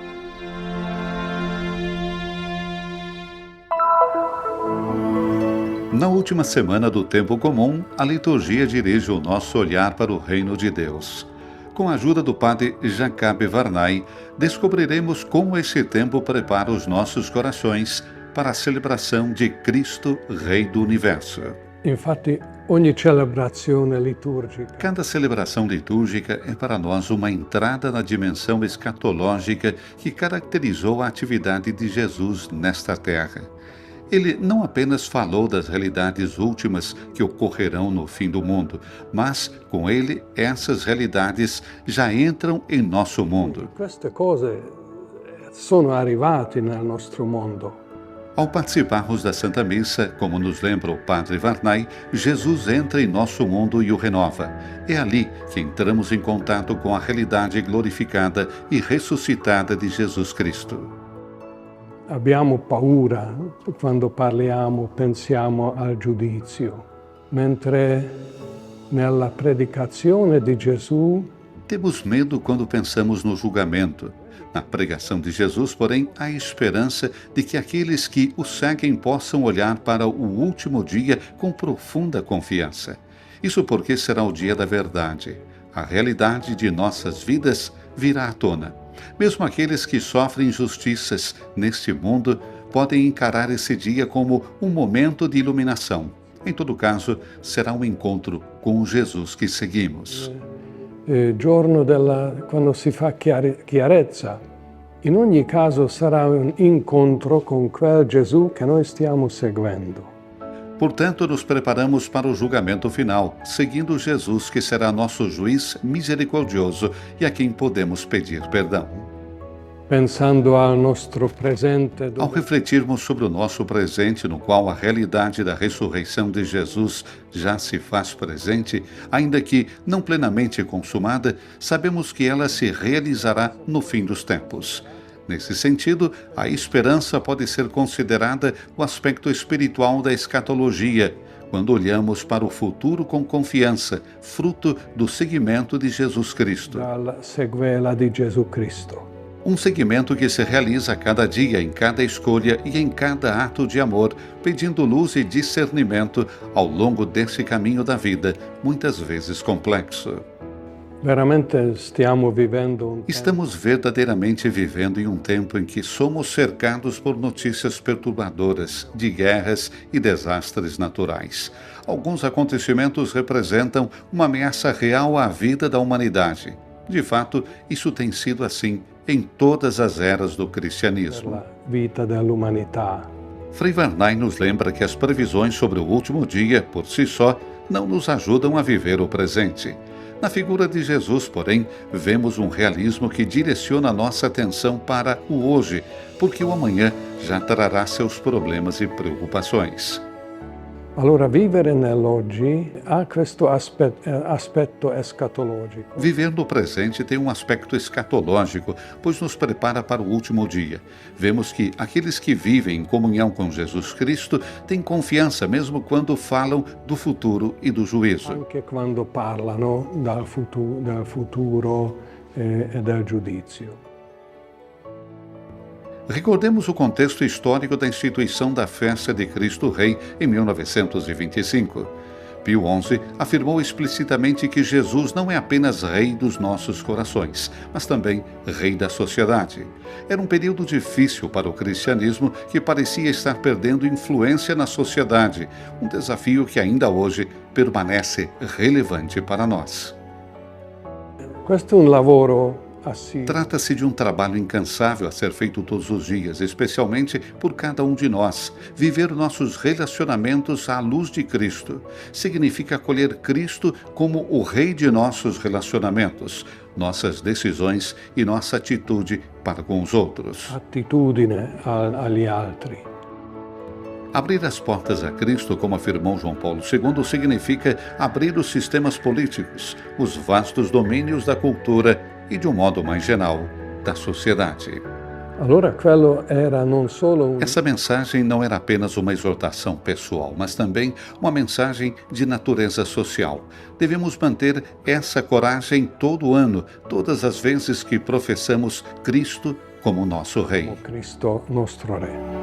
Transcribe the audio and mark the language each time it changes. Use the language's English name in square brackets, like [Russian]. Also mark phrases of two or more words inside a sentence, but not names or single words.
[Portuguese] Na última semana do Tempo Comum, a liturgia dirige o nosso olhar para o Reino de Deus. Com a ajuda do padre Jacabe Varnai, descobriremos como esse tempo prepara os nossos corações para a celebração de Cristo, Rei do Universo. [Italian] Infatti, ogni celebrazione liturgica [Portuguese] Cada celebração litúrgica é para nós uma entrada na dimensão escatológica que caracterizou a atividade de Jesus nesta terra. Ele não apenas falou das realidades últimas que ocorrerão no fim do mundo, mas, com ele, essas realidades já entram em nosso mundo. [Italian] Queste cose sono arrivate nel nostro mondo. [Portuguese] Ao participarmos da Santa Missa, como nos lembra o Padre Varnai, Jesus entra em nosso mundo e o renova. É ali que entramos em contato com a realidade glorificada e ressuscitada de Jesus Cristo. [Italian] Abbiamo paura quando parliamo, pensiamo al giudizio, mentre nella predicazione di Gesù [Portuguese] Temos medo quando pensamos no julgamento. Na pregação de Jesus, porém, há esperança de que aqueles que o seguem possam olhar para o último dia com profunda confiança. Isso porque será o dia da verdade. A realidade de nossas vidas virá à tona. Mesmo aqueles que sofrem injustiças neste mundo podem encarar esse dia como um momento de iluminação. Em todo caso, será um encontro com o Jesus que seguimos. [Italian] Giorno quando si fa chiarezza. In ogni caso sarà un incontro con quel Gesù che noi stiamo seguendo. [Portuguese] Portanto, nos preparamos para o julgamento final, seguindo Jesus, que será nosso juiz misericordioso e a quem podemos pedir perdão. [Italian] Pensando al nostro presente, [Portuguese] Ao refletirmos sobre o nosso presente, no qual a realidade da ressurreição de Jesus já se faz presente, ainda que não plenamente consumada, sabemos que ela se realizará no fim dos tempos. Nesse sentido, a esperança pode ser considerada o aspecto espiritual da escatologia, quando olhamos para o futuro com confiança, fruto do seguimento de Jesus Cristo. [Italian] dalla sequela di Gesù Cristo. [Portuguese] Um seguimento que se realiza a cada dia, em cada escolha e em cada ato de amor, pedindo luz e discernimento ao longo desse caminho da vida, muitas vezes complexo. [Italian] Veramente stiamo vivendo [Portuguese] Estamos verdadeiramente vivendo em um tempo em que somos cercados por notícias perturbadoras de guerras e desastres naturais. Alguns acontecimentos representam uma ameaça real à vida da humanidade. De fato, isso tem sido assim em todas as eras do cristianismo. [Italian] la vita dell'umanità. [Portuguese] Frei Varnai nos lembra que as previsões sobre o último dia, por si só, não nos ajudam a viver o presente. Na figura de Jesus, porém, vemos um realismo que direciona nossa atenção para o hoje, porque o amanhã já trará seus problemas e preocupações. [Italian] Allora vivere nell'oggi ha questo aspetto escatologico. [Portuguese] Viver no presente tem um aspecto escatológico, pois nos prepara para o último dia. Vemos que aqueles que vivem em comunhão com Jesus Cristo têm confiança mesmo quando falam do futuro e do juízo. [Italian] Anche quando parlano del futuro e del giudizio. [Portuguese] Recordemos o contexto histórico da instituição da festa de Cristo Rei em 1925. Pio XI afirmou explicitamente que Jesus não é apenas rei dos nossos corações, mas também rei da sociedade. Era um período difícil para o cristianismo que parecia estar perdendo influência na sociedade, um desafio que ainda hoje permanece relevante para nós. [Italian] Questo è un lavoro assíduo. [Portuguese] Trata-se de um trabalho incansável a ser feito todos os dias, especialmente por cada um de nós. Viver nossos relacionamentos à luz de Cristo significa acolher Cristo como o Rei de nossos relacionamentos, nossas decisões e nossa atitude para com os outros. [Italian] Attitudine agli altri. [Portuguese] Abrir as portas a Cristo, como afirmou João Paulo II, significa abrir os sistemas políticos, os vastos domínios da cultura e, de um modo mais geral, da sociedade. [Italian] Allora quello era non solo [Portuguese] Essa mensagem não era apenas uma exortação pessoal, mas também uma mensagem de natureza social. Devemos manter essa coragem todo ano, todas as vezes que professamos Cristo como nosso Rei. [Italian] Cristo nostro Re.